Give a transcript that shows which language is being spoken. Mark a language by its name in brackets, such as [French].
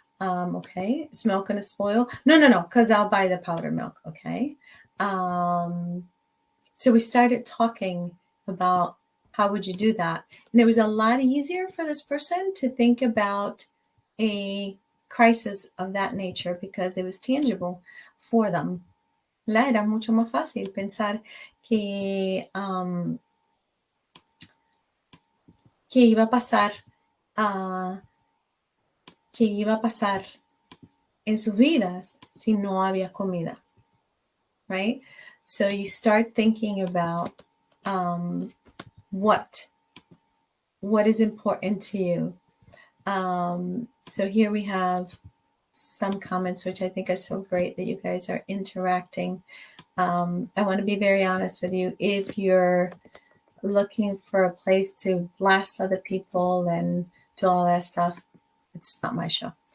[English] Okay, is milk gonna spoil? No, because I'll buy the powder milk. Okay. So we started talking about how would you do that, and it was a lot easier for this person to think about a crisis of that nature because it was tangible for them. [Spanish] Era mucho más fácil pensar que iba a pasar, que iba a pasar en sus vidas si no había comida, [English] right? So you start thinking about what is important to you. So here we have some comments, which I think are so great that you guys are interacting. I want to be very honest with you. If you're looking for a place to blast other people and do all that stuff, it's not my show.